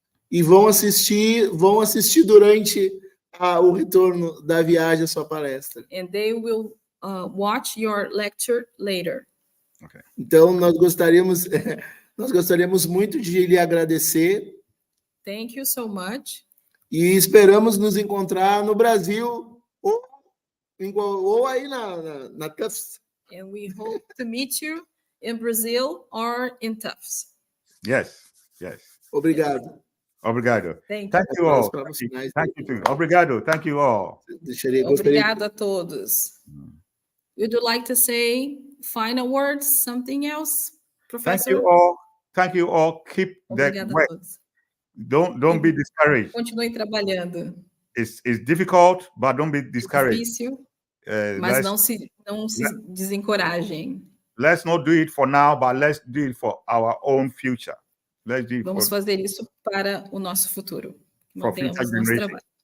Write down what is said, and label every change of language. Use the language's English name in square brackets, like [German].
[Portuguese] E vão assistir durante o retorno da viagem a sua palestra. [English] And they will watch your lecture later. Okay. [Portuguese] Então, nós gostaríamos muito de lhe agradecer. [English] Thank you so much. [Portuguese] E esperamos nos encontrar no Brasil ou aí na Tufts. [English] And we hope to meet you in Brazil or in Tufts. Yes. [Portuguese] Obrigado. Obrigado. [English] Thank you all. Thank you too. [Portuguese] Obrigado. [English] Thank you all. [Portuguese] Obrigado a todos. [English] Would you like to say final words, something else, Professor? Thank you all. Keep that work. Don't be discouraged. [Portuguese] Continue trabalhando. [English] It's difficult, but don't be discouraged. [Portuguese] É difícil, mas não se desencorajem. [English] Let's not do it for now, but let's do it for our own future. [Portuguese] Vamos fazer isso para o nosso futuro. Mantenhamos nosso trabalho.